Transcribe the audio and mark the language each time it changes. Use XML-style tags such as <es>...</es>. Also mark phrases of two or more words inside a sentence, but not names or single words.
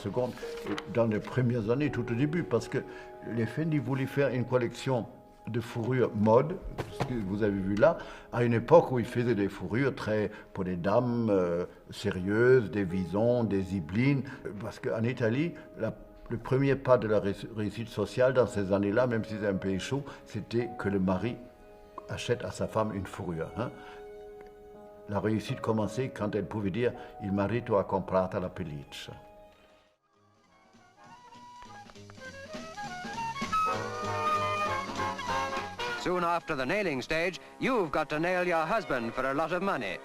<fr>secondes dans les premières années, tout au début, parce que les Fendi voulaient faire une collection de fourrures mode, ce que vous avez vu là, à une époque où ils faisaient des fourrures très pour des dames sérieuses, des visons, des zibelines, parce qu'en Italie, le premier pas de la réussite sociale dans ces années-là, même si c'est un pays chaud, c'était que le mari achète à sa femme une fourrure. Hein. La réussite commençait quand elle pouvait dire «</fr> <it>Il marito ha comprata la pelliccia ».</it> <en>Soon after the nailing stage, you've got to nail your husband for a lot of money.</en>